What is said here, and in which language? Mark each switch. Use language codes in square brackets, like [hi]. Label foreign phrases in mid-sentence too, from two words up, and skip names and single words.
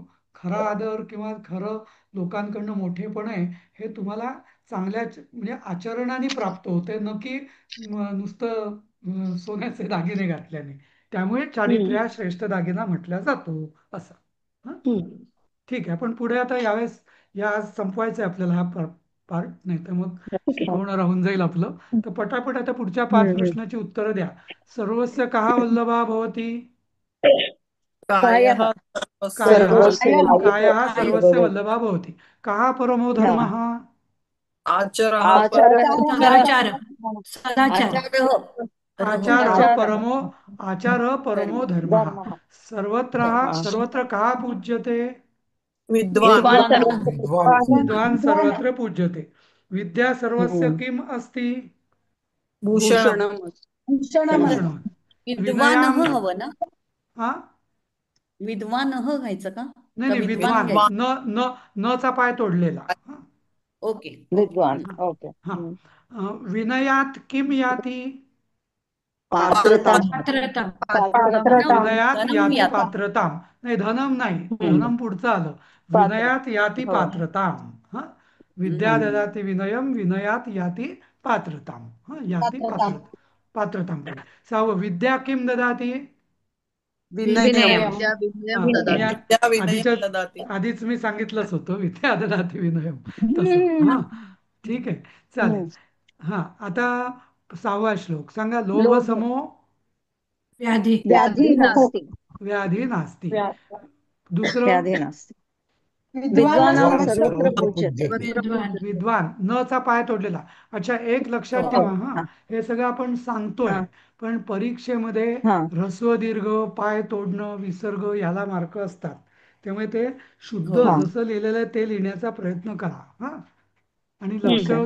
[mr] खरा आदर किंवा खरं लोकांकडनं मोठेपण आहे, हे तुम्हाला चांगल्या म्हणजे आचरणाने प्राप्त होते, न की नुसतं सोन्याचे दागिने घातल्याने. त्यामुळे चारित्र्य हा श्रेष्ठ दागिना म्हटला जातो असं. हं? ठीक आहे. पण पुढे आता यावेळेस या संपवायचं आहे आपल्याला हा पार्ट, नाही तर मग शिकवणं राहून जाईल आपलं. तर पटापट आता पुढच्या 5 प्रश्नाची उत्तरं द्या. [sa] सर्वस्य कहा वल्लभा भवती? कायः कायः सर्वस्य कायः सर्वस्य वल्लभः वल्लभा भवति. कहा परमो धर्मः? आचरः सदाचार, सदाचार. आचारः परमो, आचारः परमो धर्मः. सर्वत्र कहा पूज्यते? विद्वान विद्वान विद्वान सर्वत्र पूज्यते. विद्या सर्वस्य किम अस्ति? भूषणम. भूषणं. विद्वानः विनयाम, [mr] हवं ना? हा विद्वानः घ्यायचं का? नाही का नाही, विद्वान विद्वान, घ्यायचं? न न नचा पाय तोडलेला. हा ओके. विद्वान. हा ओके. हा. [sa] विनयात किम याती? पात्रता. पात्रता. पात्रता. विनयात धनम याती याता. पात्रताम. [mr] नाही, धनम नाही, धनम पुढचं आलं. [sa] विनयात याती [mr] हो. [sa] पात्रताम. हा. विद्या ददाति विनयम, विनयात याती पात्रताम. [mr] हा, [sa] याती पात्रताम. पात्रताम [mr] पाहिजे. 6वं, [sa] विद्या किम ददाति? विनयम. विद्या विनयम [mr] हा, मी [sa] ददाति. विद्या विनयम [mr] आधीच्या [sa] ददाति. [mr] आधीच मी सांगितलंच होतं [sa] विद्या ददाति विनयम [mr] तसं. हा, ठीक आहे, चालेल. हा, आता 6वा श्लोक सांगा. लोभ [sa] लोभ समो व्याधी. व्याधी नास्ति. व्याधी नास्ती. व्या- [mr] दुसरं [sa] व्याधी नास्ति. विद्वानां विद्वानां विद्वान सर्वत्र सर्वत्र पूज्यते. पूज्यते. विद्वान. [mr] विद्वान. न चा पाय तोडलेला. अच्छा, एक लक्षात हो. ठेवा. हा, हा, हे सगळं आपण सांगतोय, हा, पण परीक्षेमध्ये हा. ह्रस्व दीर्घ, पाय तोडणं, विसर्ग याला मार्क असतात. त्यामुळे ते शुद्ध हा. जसं लिहिलेलं आहे ते लिहिण्याचा प्रयत्न करा. हा, आणि ठीक आहे.